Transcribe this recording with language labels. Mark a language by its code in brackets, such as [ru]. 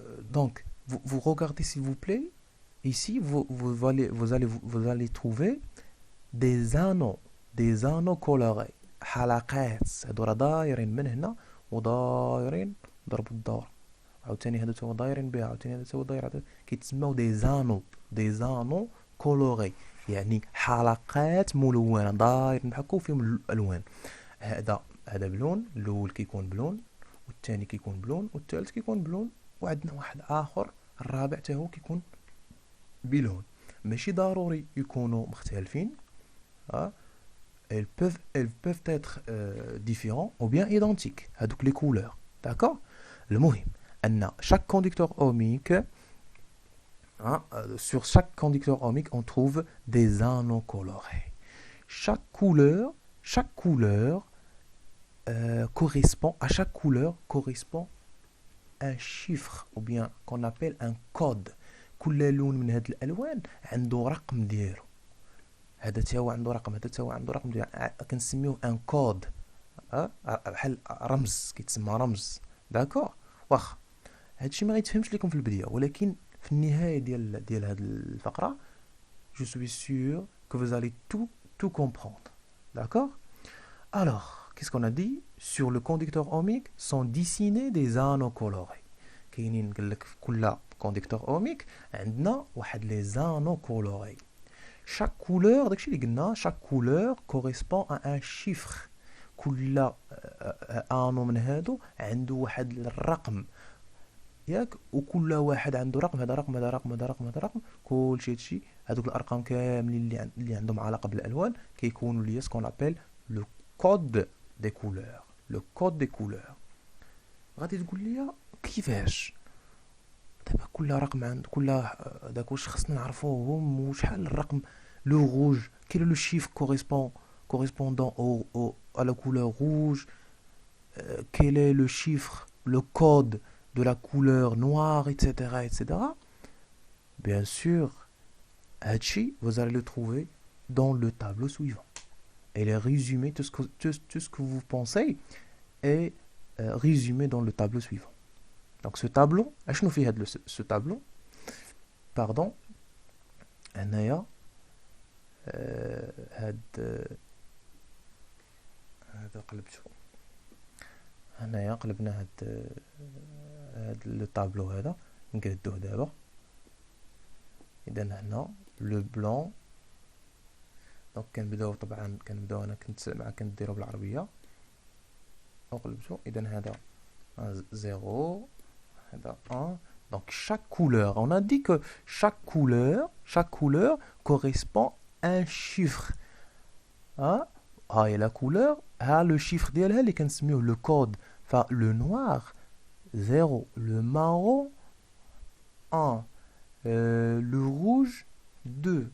[fr] Donc, vous regardez s'il vous plaît. Ici, vous allez trouver des anneaux colorés. [ar] حلقات هادو راه دايرين من هنا ودايرين ضربوا الدورة، عاوتاني هادو تاهو دايرين بها، عاوتاني هادو تاهو داير، كيتسموا دي زانو كولوري، يعني حلقات ملونة دايرين بحال هكا وفيهم الالوان. هذا بلون، الاول كيكون بلون، والثاني كيكون بلون، والثالث كيكون بلون، وعندنا واحد اخر الرابع تاهو كيكون بلون. ماشي ضروري يكونوا مختلفين، [fr] elles peuvent être différents ou bien identiques, [ar] هذوك [fr] les couleurs. D'accord? [ar] المهم أن [fr] chaque conducteur ohmique, sur chaque conducteur ohmique on trouve des anneaux colorés. Chaque couleur correspond un chiffre ou bien qu'on appelle un code. [ar] كل لون من هاد الألوان عنده رقم ديالو. هذا تاهو عنده رقم، هذا تاهو عنده رقم ديال كنسميوه ان كود، بحال رمز، كيتسمى رمز. داكور؟ واخا هادشي ما غيتفهمش لكم في البدايه، ولكن في النهايه ديال هاد الفقره [fr] je suis sûr que vous allez tout comprendre. D'accord? Alors, qu'est-ce qu'on a dit? Sur le conducteur ohmique sont dessinés des anneaux colorés. [ar] كاينين قال لك في كل [fr] conducteur ohmique [ar] عندنا واحد لي زانو [fr] colorés. Chaque couleur, chaque couleur correspond à un chiffre. [ar] كل انو من هادو عنده واحد الرقم ياك، وكل واحد عنده رقم، هذا رقم هذا رقم هذا رقم هذا رقم، كلشي هادشي هادوك الارقام كاملين اللي عندهم علاقه بالالوان كيكونوا ليا سكون ابل لو كود دي كولور. لو كود دي كولور غادي تقول لي كيفاش دابا كل رقم عند كل داك واش خصنا نعرفوهم وشحال الرقم لو روج [fr] quel est le chiffre correspondant à la couleur rouge, quel est le chiffre, le code de la couleur noire, etc., etc. Bien sûr, Hachi, vous allez le trouver dans le tableau suivant. Et les résumés, tout ce que vous pensez est résumé dans le tableau suivant. Donc ce tableau, ce tableau, pardon, [ar] هنايا هذا قلبته هنايا قلبنا هاد لو طابلو هذا نقادوه دابا. اذا هنا لو بلون دونك كنبداو طبعا انا كنت مع كنديرو بالعربيه وقلبته. اذا هذا 0 هذا 1. [fr] Donc chaque couleur, on a dit que chaque couleur correspond à un chiffre. Hein? Et la couleur a le chiffre [ar] ديالها اللي كنسميوه [fr] le code. Enfin le noir 0, le marron 1, le rouge 2.